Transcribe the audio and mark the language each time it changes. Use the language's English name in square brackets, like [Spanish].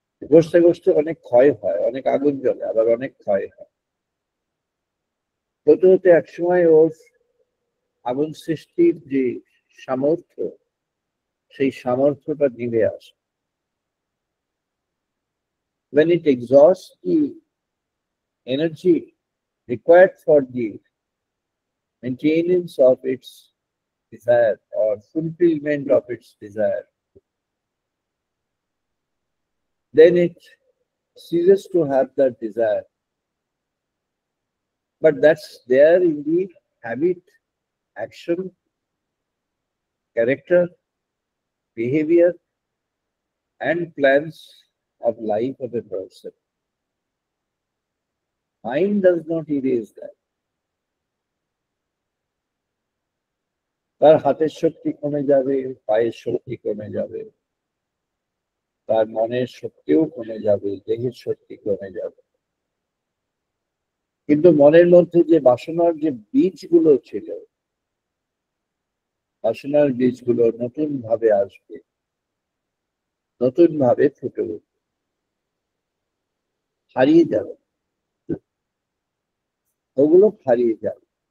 [Bangla] ঘষতে ঘষতে অনেক ক্ষয় হয়, অনেক আগুন জ্বলে, আবার অনেক ক্ষয় হয়। হতে হতে একসময় ওর আগুন সৃষ্টির যে সামর্থ্য, সেই সামর্থ্যটা নিভে আসে। [English] When it exhausts the energy required for the maintenance of its desire or fulfillment of its desire, then it ceases to have that desire. But that's there in the habit, action, character, behavior, and plans of life of a person. Mind does not erase that. [Bangla] তার হাতের শক্তি কমে যাবে, পায়ের শক্তি কমে যাবে, তার মনের শক্তিও কমে যাবে, দেহের শক্তি কমে যাবে। কিন্তু মনের মধ্যে যে বাসনার যে বীজগুলো ছিল, বাসনার বীজগুলো নতুন ভাবে আসবে, নতুন ভাবে ফুটে উঠবে, হারিয়ে যাবে, ওগুলো হারিয়ে যাবে।